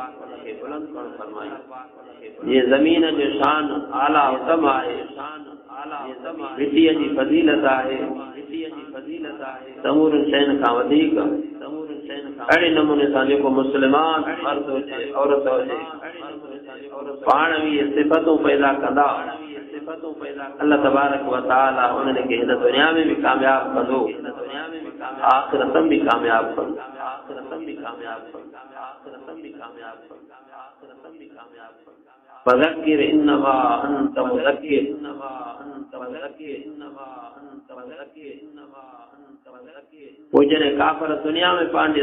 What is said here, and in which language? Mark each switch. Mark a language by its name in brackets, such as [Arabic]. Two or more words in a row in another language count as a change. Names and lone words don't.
[Sindhi] जीअं ज़मीन जो शान आला उत्तम आहे मिटीअ जी फज़ीलत आहे समूरनि शयुनि खां वधीक अड़े नमूने सां जेको मुस्लमान मर्द हुजे औरत हुजे पाण बि सिफ़तूं पैदा कंदा [Arabic] الله تبارك وتعالى [Sindhi] उन्हनि खे हिन दुनिया में भी कामयाब कंदो आखिरत में भी कामयाब [Arabic] فذكر إنما أنت مذكر [Sindhi] वो जने काफर दुनिया में पांडे